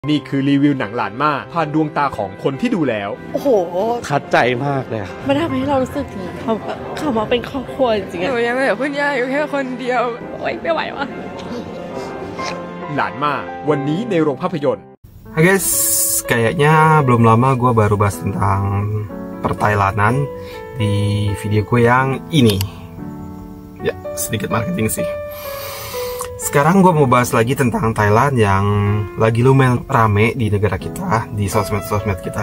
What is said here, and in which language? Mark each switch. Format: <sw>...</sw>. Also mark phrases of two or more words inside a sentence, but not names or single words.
<th>นี่คือรีวิวหนังหลานมาผ่านดวงตาของคนที่ดูแล้ว โอ้โห ทัดใจมากเลย มันทำให้เรารู้สึกถึงคำว่าเป็นครอบครัวจริงๆ หนูยังไม่แบบคุณย่าอยู่แค่คนเดียวโอ๊ยไม่ไหววะ หลานมาวันนี้ในโรงภาพยนตร์</th> <id>Hai guys, kayaknya belum lama gue baru bahas tentang perthailanan di video gue yang ini. Ya, sedikit marketing sih. Sekarang gue mau bahas lagi tentang Thailand yang lagi lumayan rame di negara kita, di sosmed-sosmed kita.</id>